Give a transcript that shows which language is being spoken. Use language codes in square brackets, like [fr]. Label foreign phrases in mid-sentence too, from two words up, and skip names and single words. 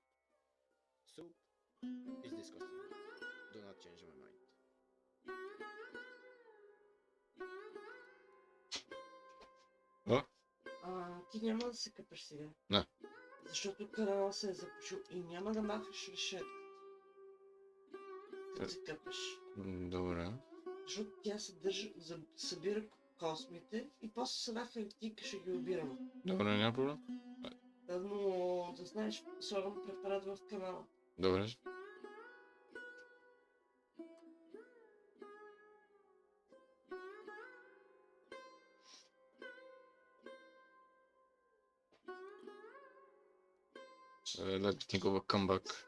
[en] Soup is disgusting. Do not change my mind. [bg] О? Ти няма да се къпеш сега. Не. Защото канала се е запушил и няма да махаш решетката. Като се къпеш. Добре. Защото тя събира космите и после с една хартийка ще ги обираме. Добре, няма проблем. Да, но да знаеш, слагам препарат в канала. Добре. [en] Let me think of a comeback.